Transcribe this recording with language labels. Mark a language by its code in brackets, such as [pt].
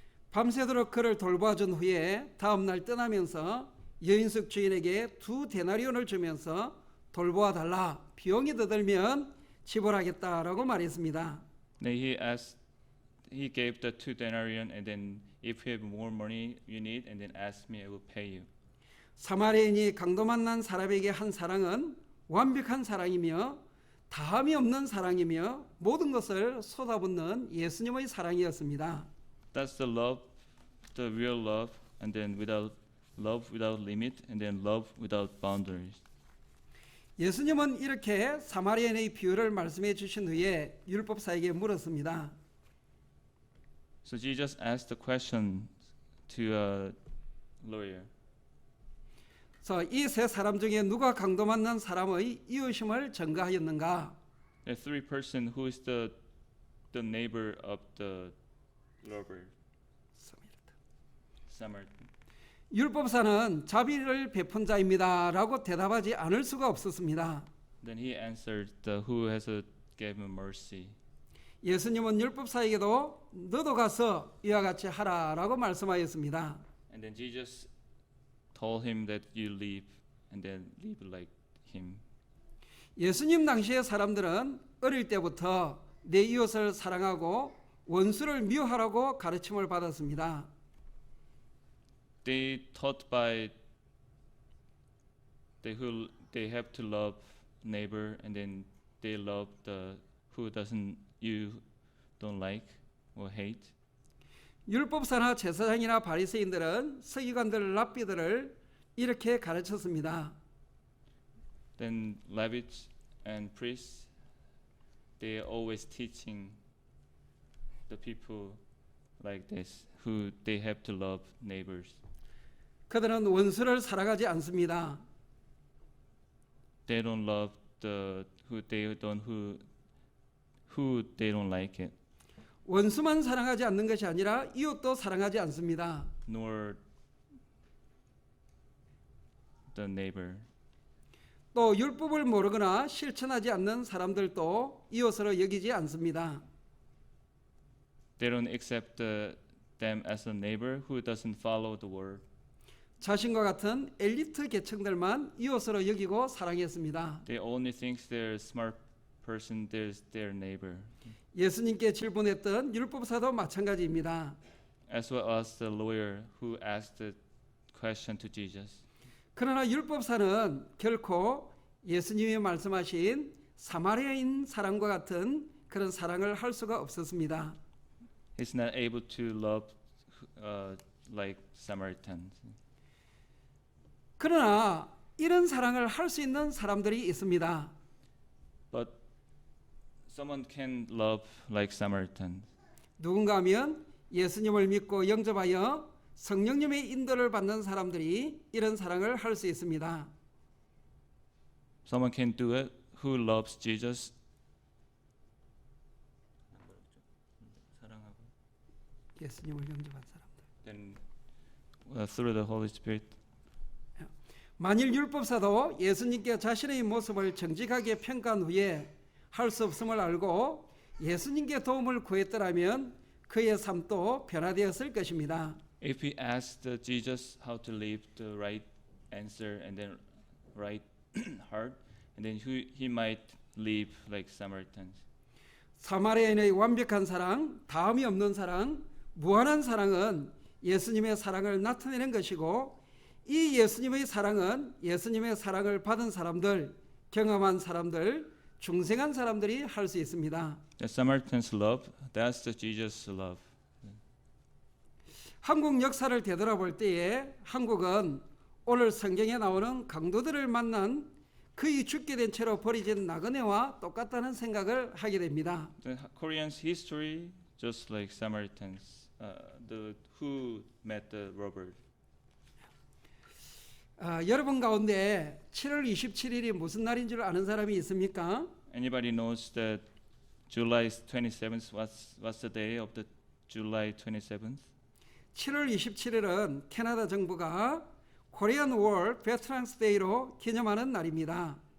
[ko] 밤새도록 그를 돌봐준 후에 다음 날 떠나면서 여인숙 주인에게 2 데나리온을 주면서 돌보아 달라, 비용이 더 들면 지불하겠다라고 말했습니다. [en] Then he gave the 2 denarion, and then if you have more money you need, and then ask me, I will pay you. [ko] 사마리아인이 강도 만난 사람에게 한 사랑은 완벽한 사랑이며 다함이 없는 사랑이며 모든 것을 쏟아붓는 예수님의 사랑이었습니다. [en] That's the love, the real love, and then love without limit, and then love without boundaries. [ko] 예수님은 이렇게 사마리아인의 비유를 말씀해 주신 후에 율법사에게 물었습니다. [en] So Jesus asked the question to a lawyer. [ko] 이 3 사람 중에 누가 강도 만난 사람의 이웃임을 증거하였는가? [en] The 3 person who is the neighbor of the robber. Samaritan. [ko] 율법사는 자비를 베푼 자입니다라고 대답하지 않을 수가 없었습니다. [en] Then he answered, the who has given mercy. [ko] 예수님은 율법사에게도 너도 가서 이와 같이 하라라고 말씀하였습니다. [en] And then Jesus told him that you leave, and then live like him. [ko] 예수님 당시의 사람들은 어릴 때부터 내 이웃을 사랑하고 원수를 미워하라고 가르침을 받았습니다. [en] They taught by they have to love neighbor, and then they love the who you don't like or hate. [ko] 율법사나 제사장이나 바리새인들은 서기관들 랍비들을 이렇게 가르쳤습니다. [en] Then Levites and priests, they are always teaching the people like this, who they have to love neighbors. [ko] 그들은 원수를 사랑하지 않습니다. [en] They don't love the who they don't like it, [ko] 원수만 사랑하지 않는 것이 아니라 이웃도 사랑하지 않습니다. [en] nor the neighbor. [ko] 또 율법을 모르거나 실천하지 않는 사람들도 이웃으로 여기지 않습니다. [en] They don't accept them as a neighbor who doesn't follow the word. [ko] 자신과 같은 엘리트 계층들만 이웃으로 여기고 사랑했습니다. [en] They only think they're smart person, there's their neighbor. [ko] 예수님께 질문했던 율법사도 마찬가지입니다. [en] As well as the lawyer who asked the question to Jesus. [ko] 그러나 율법사는 결코 예수님이 말씀하신 사마리아인 사랑과 같은 그런 사랑을 할 수가 없었습니다. [en] He's not able to love like Samaritans. [ko] 그러나 이런 사랑을 할 수 있는 사람들이 있습니다. [en] But someone can love like Samaritans. [ko] 누군가 하면 예수님을 믿고 영접하여 성령님의 인도를 받는 사람들이 이런 사랑을 할 수 있습니다. [en] Someone can do it who loves Jesus. [ko] 예수님을 영접한 사람들. [en] Then through the Holy Spirit. [ko] 만일 율법사도 예수님께 자신의 모습을 정직하게 평가한 후에 할 수 없음을 알고 예수님께 도움을 구했더라면 그의 삶도 변화되었을 것입니다. [en] If we asked Jesus how to live the right answer and then right heart, and then he might live like Samaritans. [ko] 사마리아인의 완벽한 사랑, 다음이 없는 사랑, 무한한 사랑은 예수님의 사랑을 나타내는 것이고 이 예수님의 사랑은 예수님의 사랑을 받은 사람들, 경험한 사람들, 중생한 사람들이 할 수 있습니다. [en] The Samaritans' love, that's the Jesus' love. [ko] 한국 역사를 되돌아볼 때에 한국은 오늘 성경에 나오는 강도들을 만난 그의 죽게 된 채로 버려진 나그네와 똑같다는 생각을 하게 됩니다. [en] The Koreans' history, just like Samaritans, who met the robber. [ko] 여러분 가운데 7월 27일이 무슨 날인 줄 아는 사람이 있습니까? [en] Anybody knows that July 27th what's the day of the July 27th? [ko] 7월 27일은 캐나다 정부가 Korean War Veterans Day로 기념하는 날입니다.